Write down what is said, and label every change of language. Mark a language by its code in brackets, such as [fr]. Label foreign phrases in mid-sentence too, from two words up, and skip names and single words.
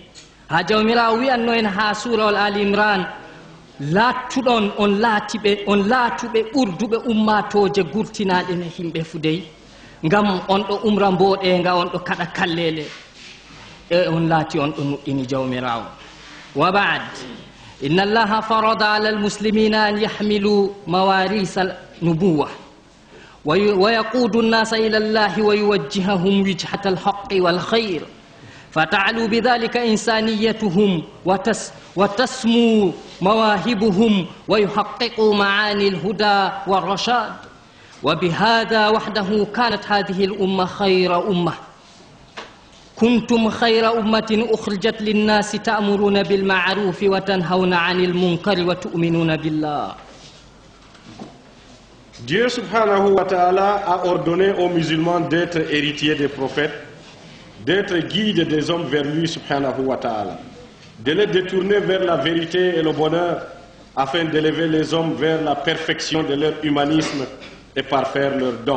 [ff] Ha jawmirawo wi'anno en ha surawol Ali Imran, lattuɗon on laatuɓe ɓurduɓe ummatoje gurtinaɗe ne himɓe fu dey, ngam on ɗo umra mboɗenga, on ɗo kaɗa kallele, e on laati on ɗo nuɗɗini jawmirawo. [ar] وبعد, إن الله فرض على المسلمين أن يحملوا مواريث النبوة ويقود الناس إلى الله ويوجههم وجهة الحق والخير، فتعلو بذلك إنسانيتهم وتسمو مواهبهم ويحققوا معاني الهدى والرشاد. وبهذا وحده كانت هذه الأمة خير أمة. كنتم خير أمة أخرجت للناس تأمرون بالمعروف وتنهون عن المنكر وتؤمنون بالله. [fr] Dieu [ar] سبحانه وتعالى [fr] a ordonné aux musulmans d'être héritiers des prophètes, d'être guides des hommes vers lui [ar] سبحانه وتعالى, [fr] de les détourner vers la vérité et le bonheur afin d'élever les hommes vers la perfection de leur humanisme et parfaire leurs dons.